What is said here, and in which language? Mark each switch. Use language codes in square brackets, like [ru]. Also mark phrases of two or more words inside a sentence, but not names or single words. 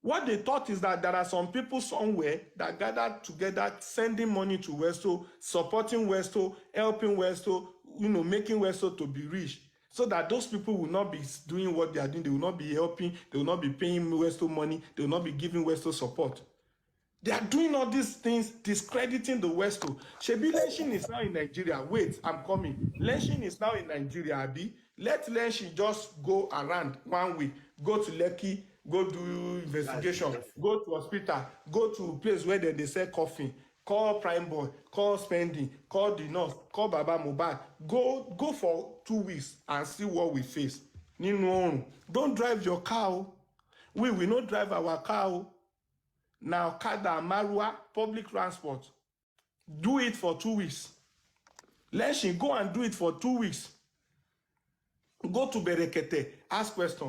[en] What they thought is that there are some people somewhere that gathered together, sending money to Westo, supporting Westo, helping Westo, making Westo to be rich, so that those people will not be doing what they are doing. They will not be helping. They will not be paying Westo money. They will not be giving Westo support. They are doing all these things, discrediting the Westo. Shebi Lenshin is now in Nigeria. Wait, I'm coming. Lenshin is now in Nigeria, Abi. Let Lenshin just go around 1 week, go to Lekki, go do investigation, go to hospital, go to a place where they sell coffee, call Prime Boy, call Spending, call the nurse, call Baba Mohbad. Go for 2 weeks and see what we face. Don't drive your car. We will not drive our car. Now, Kada, Marua, public transport. Do it for 2 weeks. Lenshin, go and do it for 2 weeks. Go to Berekete, ask question.